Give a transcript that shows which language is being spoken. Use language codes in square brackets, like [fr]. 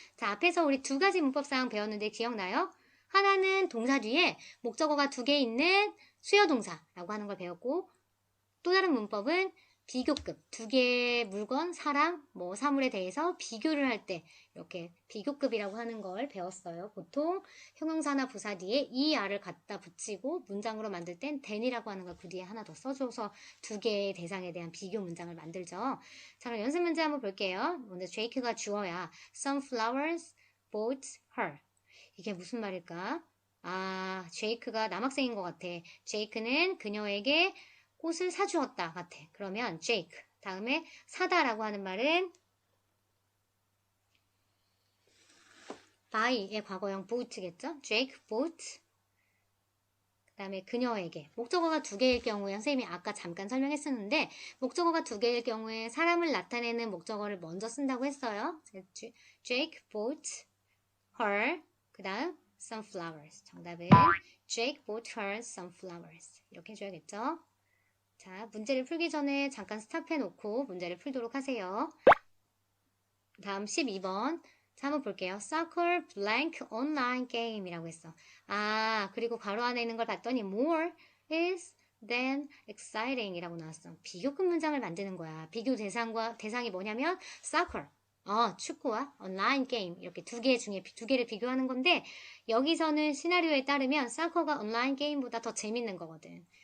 [ko] 자, 앞에서 우리 두 가지 문법사항 배웠는데 기억나요? 하나는 동사 뒤에 목적어가 2개 있는 수요동사라고 하는 걸 배웠고, 또 다른 문법은 비교급, 2개의 물건, 사람, 사물에 대해서 비교를 할 때 이렇게 비교급이라고 하는 걸 배웠어요. 보통 형용사나 부사 뒤에 ER을 갖다 붙이고 문장으로 만들 땐 than이라고 하는 걸 그 뒤에 하나 더 써줘서 2개의 대상에 대한 비교 문장을 만들죠. 자, 그럼 연습 문제 한번 볼게요. 오늘 제이크가 주어야 [en] Some flowers bought her. [ko] 이게 무슨 말일까? 아, 제이크가 남학생인 것 같아. 제이크는 그녀에게 꽃을 사주었다 같아. 그러면 Jake. 다음에 사다라고 하는 말은 buy의 과거형 bought겠죠? Jake bought. 그 다음에 그녀에게. 목적어가 2개일 경우에 선생님이 아까 잠깐 설명했었는데 목적어가 2개일 경우에 사람을 나타내는 목적어를 먼저 쓴다고 했어요. [en] Jake bought her. [ko] 그 다음 [en] some flowers. [ko] 정답은 [en] Jake bought her some flowers. [ko] 이렇게 해줘야겠죠? 자, 문제를 풀기 전에 잠깐 스탑해놓고 문제를 풀도록 하세요. 다음 12번. 자, 한번 볼게요. [en] Soccer blank online game [ko] 이라고 했어. 아, 그리고 괄호 안에 있는 걸 봤더니 [en] more is than exciting [ko] 이라고 나왔어. 비교급 문장을 만드는 거야. 비교 대상이 뭐냐면 soccer. 축구와 온라인 게임 이렇게 2개 중에 2개를 비교하는 건데 여기서는 시나리오에 따르면 soccer가 온라인 게임보다 더 재밌는 거거든.